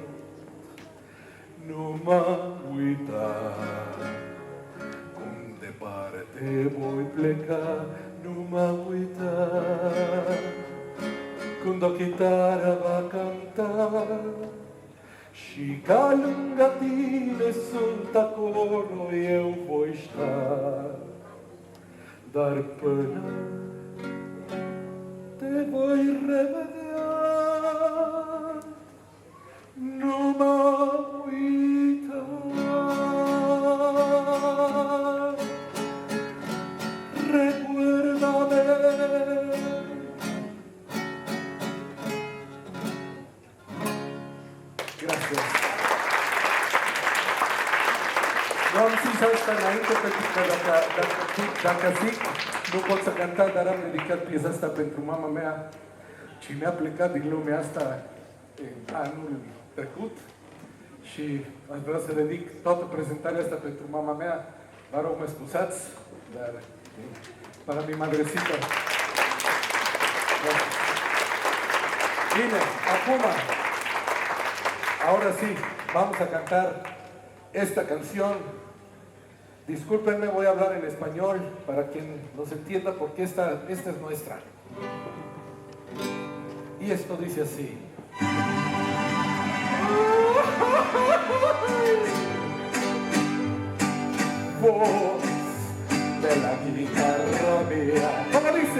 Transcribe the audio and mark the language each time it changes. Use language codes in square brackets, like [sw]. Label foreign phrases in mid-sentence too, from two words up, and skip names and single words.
[ro] Nu mă uita, cum departe voi pleca, nu mă uita, când o chitară va canta și ca lângă tine sunt acolo, eu voi sta. Dar până te voi revedea, nu mă uita. [es] Recuérdame. Gracias. [ro] Nu am zis asta înainte pentru că dacă zic, nu pot să canta, dar am dedicat piesa asta pentru mama mea, ce mi-a plecat din lumea asta în anul trecut și aș vrea să dedic toată prezentarea asta pentru mama mea. Vă rog, mă scuzați, dar [es] para mi madrecita. [ro] Bine, acum, [es] ahora sí, vamos a cantar esta canción. Discúlpenme, voy a hablar en español para quien nos entienda porque esta es nuestra. Y esto dice así. Voz de la guitarra mía, ¿cómo dice?